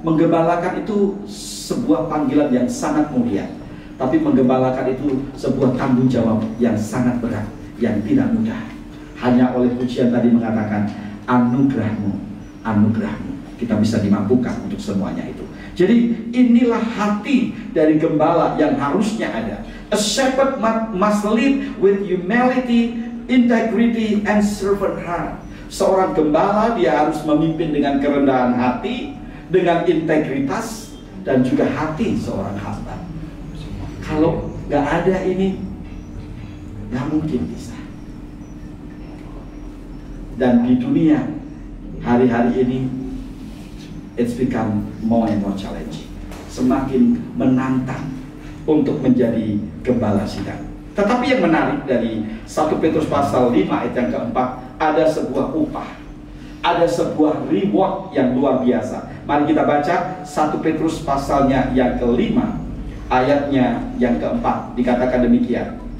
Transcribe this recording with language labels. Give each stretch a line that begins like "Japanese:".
Indonesian: Menggembalakan itu sebuah panggilan yang sangat mulia, tapi menggembalakan itu sebuah tanggung jawab yang sangat berat, yang tidak mudah. Hanya oleh pujian tadi mengatakan, anugerahmu, anugerahmu, kita bisa dimampukan untuk semuanya itu. Jadi inilah hati dari gembala yang harusnya ada.
English: A shepherd must lead with humility, integrity, and servant heart.
Indonesian: Seorang gembala dia harus memimpin dengan kerendahan hati, dengan integritas, dan juga hati seorang hamba. Kalau nggak ada ini, nggak mungkin bisa. Dan di dunia hari-hari ini,
English: it's become more and more challenging.
Indonesian: Semakin menantang untuk menjadi gembala sidang. Tetapi yang menarik dari 1 Petrus pasal 5 ayat yang keempat, ada sebuah upah, ada sebuah reward yang luar biasa. Mari kita baca 1 Petrus pasalnya yang kelima, ayatnya yang keempat, dikatakan demikian.